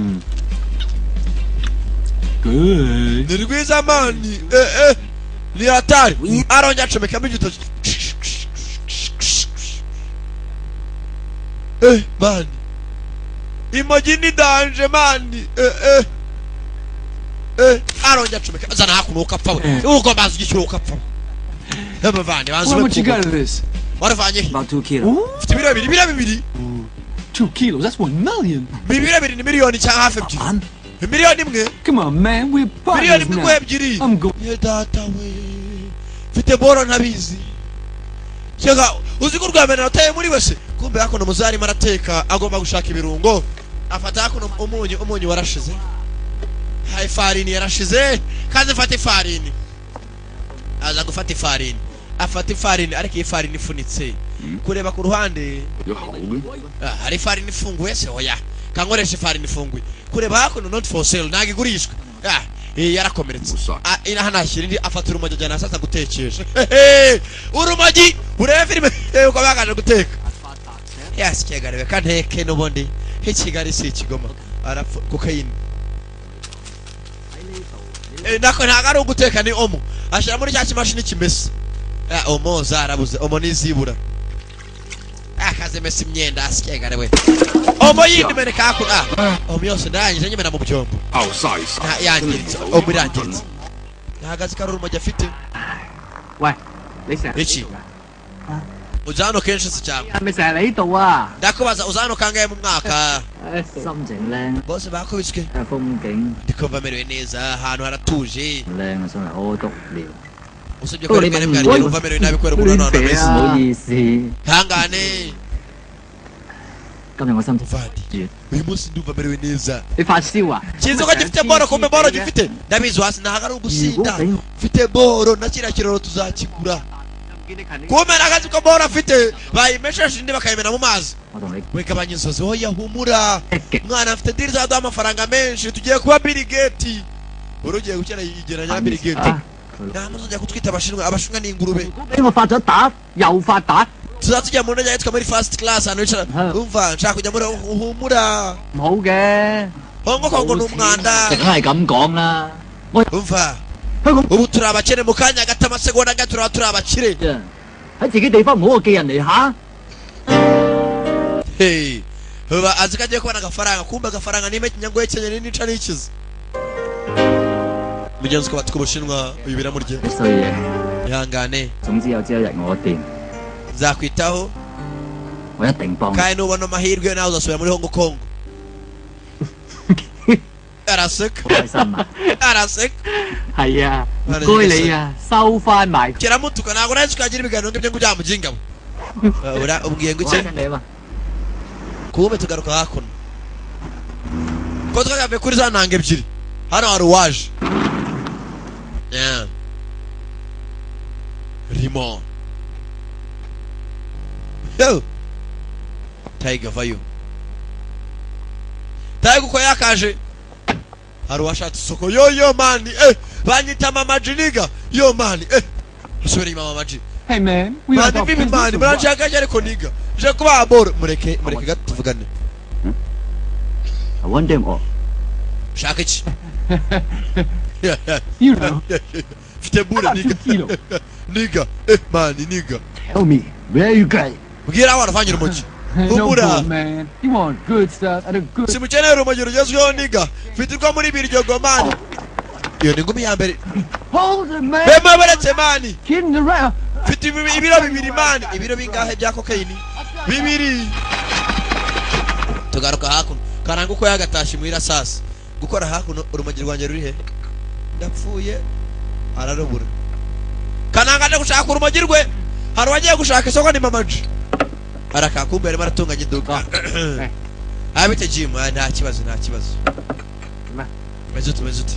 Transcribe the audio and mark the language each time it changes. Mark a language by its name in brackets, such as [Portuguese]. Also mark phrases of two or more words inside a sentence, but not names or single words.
[Kinyarwanda] ni rwiza mani ni hatari arongera acomekamo igitoki mani imogi ni danje mani arongera acomeka zana hakuno ukapfa we ugomba kugishyura ukapfa bavande banze waravanye [English] About 2 kilos. [Kinyarwanda] ufite ibiro bibiri [English] 2 kilos, that's 1 million. [Kinyarwanda] ibiro bibiri ni miliyoni cyangwa hafi ebyiri miliyoni imwe [English] Come on, man, we're [Kinyarwanda] miliyoni [English] partners [Kinyarwanda] imwe [English] now. [Kinyarwanda] ebyiri [English] I'm going. [Kinyarwanda] ye data we mfite boro ntabizi cyega uzi ko urwamenera utaye muri wese kumbe hakuno muzarimo arateka agomba gushaka ibirungo afata hakuno umunyu warashize hayi farini yarashize kandi mfata ifarini aza gufata ifarini afata ifarini ariko iyi farini ifunitse kureba ku ruhande hari ifarini ifunguye se oya kankoresha ifarini ifunguye kureba hakuno [English] not for sale [Kinyarwanda] ntabwo igurishwa yarakomeretse inaha nashyira indi afata urumogi ajyana hasi gutekesha urumogi urebe filime uko bakaje guteka yasi kigarebe kanteke n'ubundi nk'ikigali si ikigoma arapfa kokayine nako ntabwo ari uguteka ni omo ashyira muri cya kimashini kimesa omo zarabuze omo nizibura akaze mesa imyenda asikegare we omo yindi meneka hakuno omo yose ndangije nyemena mu byombo yangiritse omo irangiritse ntagazi kari urumogi afite iki uza hano kenshi se cyangwa [Cantonese] 係咪成日嚟呢度啊？ [Kinyarwanda] ndakubaza uza hano kangahe mu mwaka [Cantonese] 心情靚， [Kinyarwanda] bose bakubiswe [Cantonese] 睇下風景 [Kinyarwanda] ndikumva merewe neza ahantu haratuje [Cantonese] 靚啊，真係好獨聊。 [Kinyarwanda] usibye ko rimwe rimwe hari numva merewe nabi kubera umuntu none ameze [Cantonese] 唔好意思， [Kinyarwanda] hangane [Cantonese] 今日我心情 [Kinyarwanda] Vadi uyu munsi ndumva merewe neza [Cantonese] 你發燒啊？ [Kinyarwanda] kizi ko gifite boro kumbe boro gifite ndabizi hasi ntago ari ugusinda mfite boro na kiriya kiraro tuzakigura kumbe nakazi ko boro afite bayimesheje indi bakayimena mu mazi wegabanya inzozi hoya humura mwana afite diri zaduha amafaranga menshi tugiye kuba Bill Gates boro ugiye gukena yigeranya na Bill Gates nta muzajya kutwita abashinwa ni ingurube [Cantonese] 俾我發咗達，又發達， [Kinyarwanda] tuzatujya mu ndege yitwa muri [English] first class [Kinyarwanda] hano wicara umva nshaka kujya muri humura [Cantonese] 唔好嘅。 [Kinyarwanda] hongo kongo n'umwanda [Cantonese] 梗係咁講啦。 [Kinyarwanda] umva ubu turi abakire mu kanya gato amasegonda gato turaba turi abakire [Cantonese] 喺自己地方唔好寄人籬下。 [Kinyarwanda] hey uba azi ko agiye kubona agafaranga kumbe agafaranga n'ime kinyangoye cyenye n'inca n'ikizi mugenzi ko batwa ubushinwa uyu biramurye [Cantonese] 衰嘢， [Kinyarwanda] ihangane [Cantonese] 總之有朝一日我掂， [Kinyarwanda] nzakwitaho [Cantonese] 我一定幫你。 [Kinyarwanda] kandi nubona amahirwe nawe uzasubira muri Hong Kong araseka [Cantonese] 開心啊！ [Kinyarwanda] araseka [Cantonese] 係啊，唔該你啊，收翻埋。 [Kinyarwanda] kiramutuka ntabwo nahise ukagira ibiganiro ngibyo ngo ujya mu by'ingabo ubwiye ngo [Cantonese] 我 [Kinyarwanda] iki [Cantonese] 跟你嘛， [Kinyarwanda] kumbe tugaruka hakuno ko twagavuye kuri za ntanga ebyiri hano hari uwaje Rimon yo Tiger vayo Tiger uko yakaje hari uwashatse isoko yo mani banyita mama Jiniga yo mani asubira mama Maji [English] Hey man, we are [Kinyarwanda] mani bibi mani murashaka ariko niga je kuba aboro mureke gato tuvugane [Cantonese] 揾掂我。 [Kinyarwanda] shaka iki [English] You know, [Kinyarwanda] Fite bure niga kilo. niga mani niga [English] Tell me, where you going? [Kinyarwanda] mbwira aho aravanyira umugi [English] No [Kinyarwanda] humura [English] bull, man. You want good stuff at a good. [Kinyarwanda] simukeneye urumogi rugezweho niga fitirwa muri biryogo mani iyo ni ngumi ya mbere [English] Hold it, man. [Kinyarwanda] bema baretse mani [English] Kidding around. [Kinyarwanda] mfite ibiro bibiri mani ibiro bingahe bya kokayini bibiri tugaruka hakuno karanga uko yagatashye muhira sasa gukora hakuno urumogi rwanjye ruri he ndapfuye ararubura kananga aje gushaka urumogi rwe hari wagiye gushaka isoko ni mamaji arakakumbe arimo aratunganya iduka abite Jim nta kibazo mezute